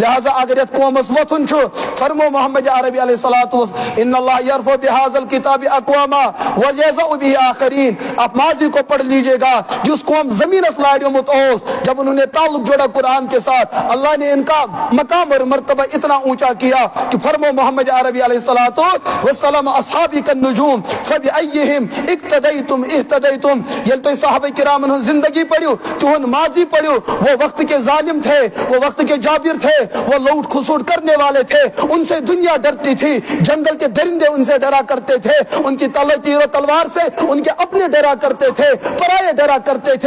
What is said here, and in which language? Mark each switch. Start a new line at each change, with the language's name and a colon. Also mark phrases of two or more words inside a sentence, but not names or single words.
Kashmiri: لہذا اگر یتھ قومس وۄتھُن چھُ, فرمو محمد عربی
Arabic: علیہ الصلوۃ ان اللہ یرفع بہذا الکتاب اقواما ویضع به آخرین.
Urdu: آپ ماضی کو پڑھ لیجئے گا, جس قوم
Kashmiri: زمینس لاریومت اوس,
Urdu: جب انہوں نے تعلق جوڑا قرآن کے ساتھ, اللہ نے ان کا مقام اور مرتبہ اتنا اونچا کیا کہ فرمو محمد عربی
Arabic: علیہ الصلوۃ والسلام اصحابی النجوم فبأیہم اقتدیتم اہتدیتم.
Kashmiri: یل تو صحابہ کرام ہن زندگی پڑھو, تہن ماضی پڑھو,
Urdu: وہ وقت کے ظالم تھے, وہ وقت کے جابر تھے, وہ لوٹ کھسوٹ کرنے والے تھے, ان سے دنیا ڈرتی تھی, جنگل کے درندے ان سے ڈرا کرتے تھے, ان کی تیر و تلوار سے ان کے اپنے ڈرا کرتے تھے, پرائے ڈرا کرتے تھے.